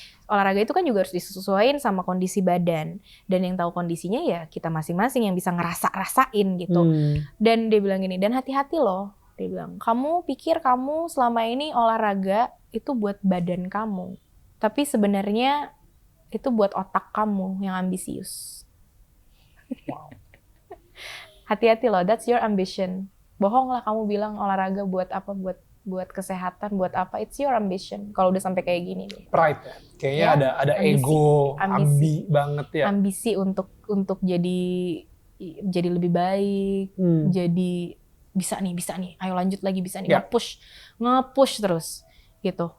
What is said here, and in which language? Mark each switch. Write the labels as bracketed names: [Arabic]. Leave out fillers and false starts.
[Indonesian] Olahraga itu kan juga harus disesuaikan sama kondisi badan. Dan yang tahu kondisinya ya kita masing-masing yang bisa ngerasa-rasain gitu. Dan dia bilang gini, dan hati-hati loh. Dia bilang, kamu pikir kamu selama ini olahraga itu buat badan kamu. Tapi sebenarnya itu buat otak kamu yang ambisius. [English] Wow. [Indonesian] Hati-hati loh, [English] that's your ambition. [Indonesian] Bohong lah kamu bilang olahraga buat apa, buat kesehatan, buat apa. [English] It's your ambition. [Indonesian] Kalau udah sampai kayak gini deh. Pride ya. Kayaknya Ya, ada ambisi. ego, Ambisi. ambi banget ya. Ambisi untuk jadi lebih baik, jadi bisa nih, ayo lanjut lagi, bisa nih, nge-push terus gitu.